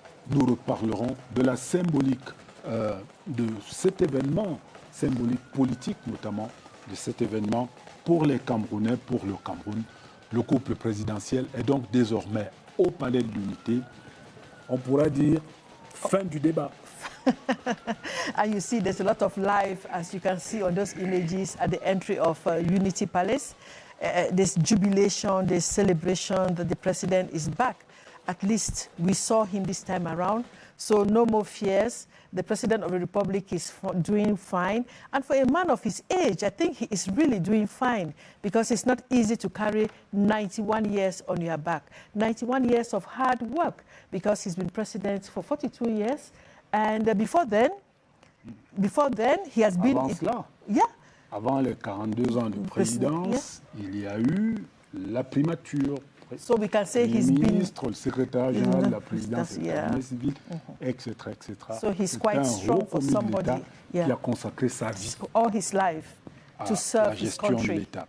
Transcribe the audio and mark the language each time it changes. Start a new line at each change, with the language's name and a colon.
French: Nous reparlerons de la symbolique de cet événement, symbolique politique notamment, de cet événement pour les Camerounais, pour le Cameroun. Le couple présidentiel est donc désormais au Palais de l'Unité. On pourra dire fin du débat.
English: And you see there's a lot of life, as you can see on those images at the entry of Unity Palace. This jubilation, this celebration that the president is back. At least we saw him this time around, so no more fears. The President of the Republic is doing fine. And for a man of his age, I think he is really doing fine because it's not easy to carry 91 years on your back. 91 years of hard work because he's been president for 42 years. And before then, he has been...
French: Avant cela, avant les 42 ans de présidence, il y a eu la primature.
English: So we can say he's
French: ministre, le secrétaire général de la présidence de l'armée civile, etc., etc.
English: So he's quite strong for somebody
French: qui a consacré sa vie
English: all his life to serve his country.